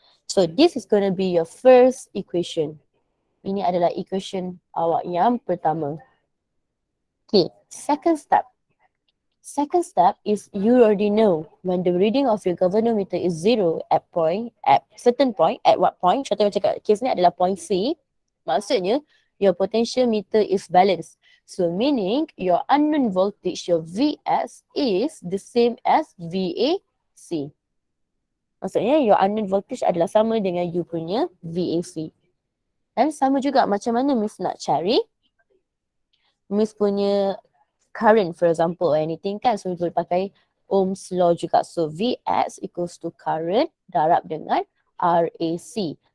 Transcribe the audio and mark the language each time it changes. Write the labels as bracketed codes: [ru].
[en] So this is going to be your first equation. [ms] Ini adalah equation awak yang pertama. [en] Okay, second step. Second step is you already know when the reading of your galvanometer is 0 at certain point, at what point? [ms] Contoh macam kat case ni adalah point C. [en] Maksudnya your potential meter is balanced. So meaning your unknown voltage, your Vs is the same as VAC. [ms] Maksudnya [en] your unknown voltage [ms] adalah sama dengan you punya VAC. Dan sama juga macam mana Miss nak cari Miss punya current for example or anything kan. So boleh pakai Ohm's law juga. [en] So Vx equals to current [ms] darab dengan [en] RAC.